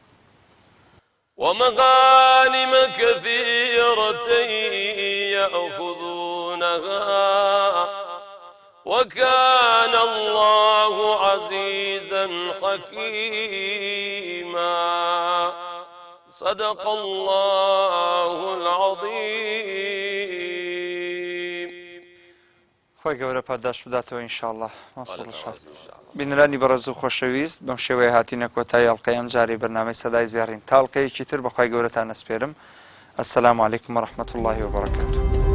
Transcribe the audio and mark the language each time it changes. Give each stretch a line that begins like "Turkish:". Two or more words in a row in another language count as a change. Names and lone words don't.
Arabic: ومغانم كثيرة يأخذونها وكان الله عزيزا حكيما صدق الله العظيم.
Central Kurdish: خۆی گەورە پاداش بداتەوە ئینشاءالله. بینرانی بەڕێز و خۆشەویست بەم شێوەیە هاتینە کۆتایی ئەڵقەی ئەم جارەی بەرنامەی سەدای زێڕین تا ئەڵقەیەکی تر بەخوای گەورەتان ئەسپێرم.
Arabic: ئەسەلامو عەلەیکوم وەڕەحمەتوڵڵاهی وبەڕەکاتوه.